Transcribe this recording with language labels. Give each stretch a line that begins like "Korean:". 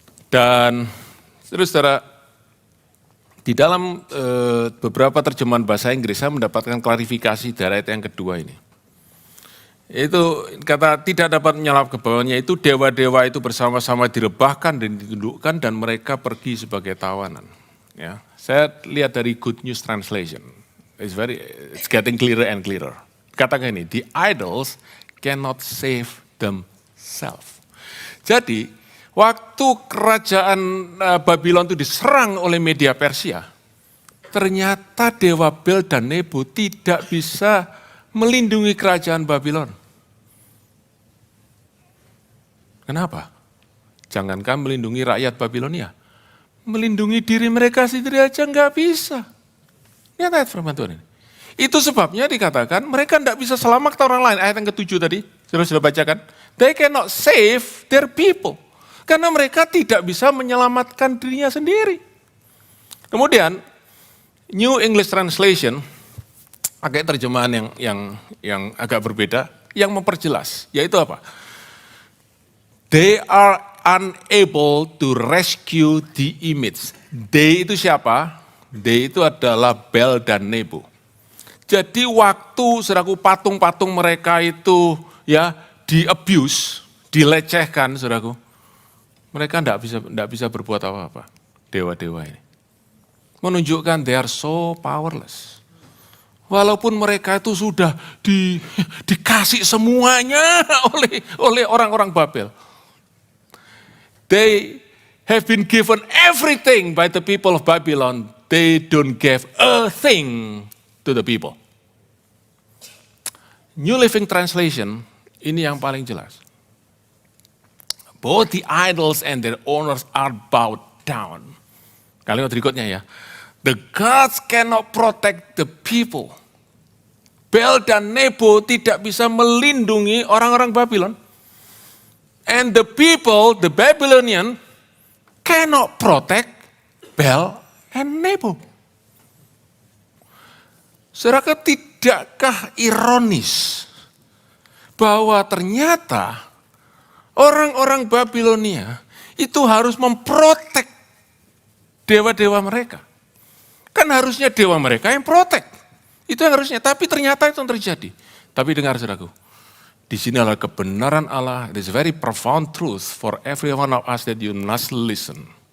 Indonesian: Dan saudara, di dalam beberapa terjemahan bahasa Inggris saya mendapatkan klarifikasi dari ayat yang kedua ini. Itu kata tidak dapat menyelamatkan kebawahannya itu dewa-dewa itu bersama-sama direbahkan dan ditundukkan dan mereka pergi sebagai tawanan. Ya, saya lihat dari Good News Translation.
English: It's getting clearer and clearer.
Indonesian: Katakan ini,
English: the idols cannot save themselves.
Indonesian: Jadi waktu kerajaan Babylon itu diserang oleh Media Persia, ternyata dewa Bel dan Nebo tidak bisa melindungi kerajaan Babylon. Kenapa? Jangankan melindungi rakyat Babilonia, melindungi diri mereka sendiri aja nggak bisa. Lihat ayat firman Tuhan ini. Itu sebabnya dikatakan mereka tidak bisa selamatkan orang lain. Ayat yang ke-7 tadi, sudah bacakan.
English: They cannot save their people.
Indonesian: Karena mereka tidak bisa menyelamatkan dirinya sendiri. Kemudian, New English Translation, pakai terjemahan yang agak berbeda, yang memperjelas, yaitu apa?
English: They are unable to rescue the image.
Indonesian: They itu siapa? They itu adalah Bel dan Nebo. Jadi waktu saudaraku patung-patung mereka itu ya di-abuse, dilecehkan saudaraku, mereka tidak bisa berbuat apa-apa, dewa-dewa ini. Menunjukkan
English: they are so powerless.
Indonesian: Walaupun mereka itu sudah dikasih semuanya oleh orang-orang Babel.
English: They have been given everything by the people of Babylon. They don't give a thing to the people. New Living Translation,
Indonesian: ini yang paling jelas.
English: Both the idols and their owners are bowed down.
Indonesian: Kalimat berikutnya ya.
English: The gods cannot protect the people.
Indonesian: Bel dan Nebo tidak bisa melindungi orang-orang Babylon.
English: And the people, the Babylonian, cannot protect Bel and Nebo.
Indonesian: Saudara, tidakkah ironis bahwa ternyata orang-orang Babilonia itu harus memprotek dewa-dewa mereka. Kan harusnya dewa mereka yang protek. Itu yang harusnya, tapi ternyata itu yang terjadi. Tapi dengar saudaraku, di sini adalah kebenaran Allah.
English: It is very profound truth for every one of us that you must listen.